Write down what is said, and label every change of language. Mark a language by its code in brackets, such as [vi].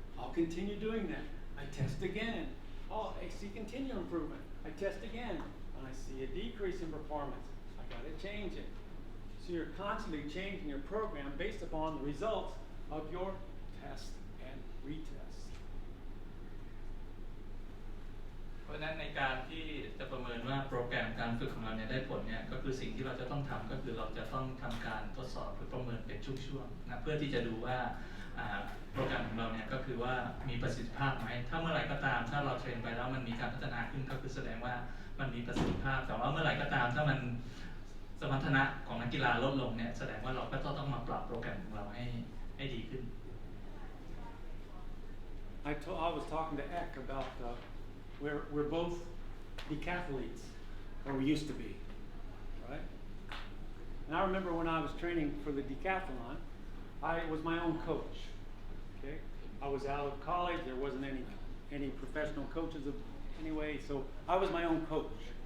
[en] I'll continue doing that. I test again. Oh, I see continual improvement. I test again. And I see a decrease in performance. I got to change it. So you're constantly changing your program based upon the results of your test and retest. [th] เพราะฉะนั้นในการที่จะประเมินว่าโปรแกรมการฝึกของเราเนี่ยได้ผลเนี่ยก็คือสิ่งที่เราจะต้องทำก็คือเราจะต้องทำการทดสอบหรือประเมินเป็นช่วงๆนะเพื่อที่จะดูว่า โปรแกรมของเราเนี่ยก็คือว่ามีประสิทธิภาพไหมถ้าเมื่อไหร่ก็ตามถ้าเราเทรนไปแล้วมันมีการพัฒนาขึ้นก็คือแสดงว่ามันมีประสิทธิภาพแต่ว่าเมื่อไหร่ก็ตามถ้ามันสมรรถนะของนักกีฬาลดลงเนี่ยแสดงว่าเราก็ต้องมาปรับโปรแกรมของเราให้ดีขึ้น [en] I was talking to Eck about we're both decathletes, or we used to be, right? And I remember when I was training for the decathlon, I was my own coach. Okay, I was out of college. There wasn't any professional coaches anyway, so I was my own coach.